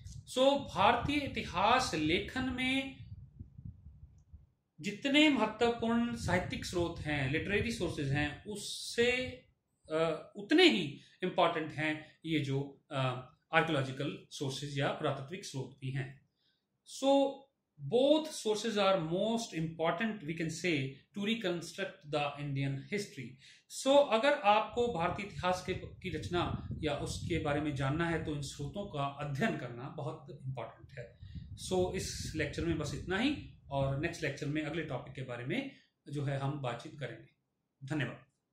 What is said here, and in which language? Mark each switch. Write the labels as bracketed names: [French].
[Hindi] भारतीय इतिहास लेखन में जितने महत्वपूर्ण साहित्यिक स्रोत हैं, लिटरेरी सोर्सेज हैं, उससे उतने ही इंपॉर्टेंट हैं ये जो आर्कियोलॉजिकल सोर्सेज या पुरातात्विक स्रोत भी हैं। [English] Both sources are most important, we can say, to reconstruct the Indian history. [Hindi] अगर आपको भारतीय इतिहास की रचना या उसके बारे में जानना है तो इन स्रोतों का अध्ययन करना बहुत इंपॉर्टेंट है। इस लेक्चर में बस इतना ही, और नेक्स्ट लेक्चर में अगले टॉपिक के बारे में जो है हम बातचीत करेंगे। धन्यवाद।